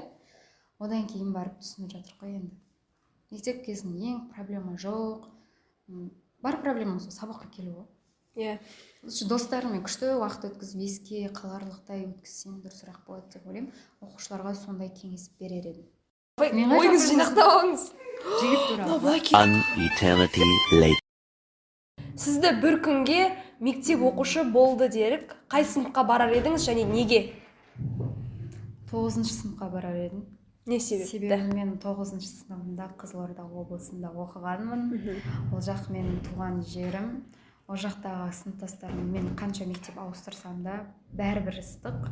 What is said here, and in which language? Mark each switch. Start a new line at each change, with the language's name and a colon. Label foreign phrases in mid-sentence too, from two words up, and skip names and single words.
Kazakh: Одан кейін барып түсініп жатыр ғой енді. Мектеп кезінде ең проблема жоқ. Бар проблема сол сабаққа келу ғой. Достарыммен күшті уақыт өткізіп, еске қаларлықтай өткізсең дұрысырақ болады деп ойлаймын. Оқушыларға сондай кеңес берер едім. Ойыңыз жинақтап алыңыз. Жігіт туралы.
English: An eternity later.
Kazakh: Сізді бір күнге мектеп оқушы болды делік, қай сыныпқа барар едіңіз және неге? 9-шы сыныпқа барар едім. Не себепті? Себебі мен 9-шы сыныбында Қызылорда облысында оқығанмын. Ол жақ менің туған жерім. Ол жақтағы сыныптастарым мен қанша мектеп ауыстырсам да бәрібір ыстық.